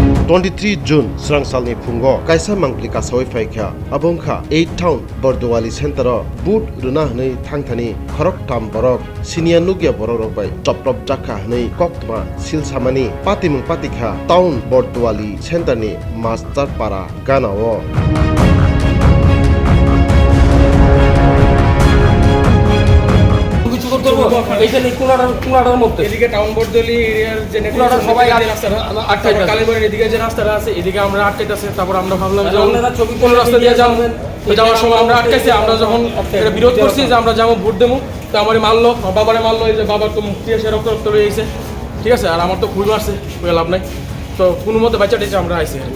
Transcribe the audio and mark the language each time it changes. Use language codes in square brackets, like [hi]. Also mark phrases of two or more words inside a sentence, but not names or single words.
[trp] 23 June Srangsalni Phungo Kaisa Mangpli Kasawai Faikha Abongkha 8 Town Bordowali Center Boot Runa Hnei Thangthani Khorok Tam Borok Senior Nugya Borok Bai Choprop Jakha Hnei Koktma Silsamani Patimung Patikha Town Bordowali Center ni Master Para Ganao [bn] এদিকে টাউন বর্দলি এরিয়ার যে সবাই কালীবাড়ির এদিকে যে রাস্তাটা আছে এদিকে আমরা আটকাইতেছে তারপর আমরা ভাবলাম যে কোন রাস্তা দিয়ে যাবো যাওয়ার সময় আমরা আটকাইছি আমরা যখন এটা বিরোধ করছি যে আমরা যাবো ভোট দেবো তো আমারে মারলো বাবারে মারলো এই যে বাবার তো মুক্তি এসে রক্ত রক্ত হয়ে গেছে ঠিক আছে আর আমার তো খুবই মারছে খুবই লাভ নাই তো কোনো মতে বাচ্চা টেছে আমরা আইসি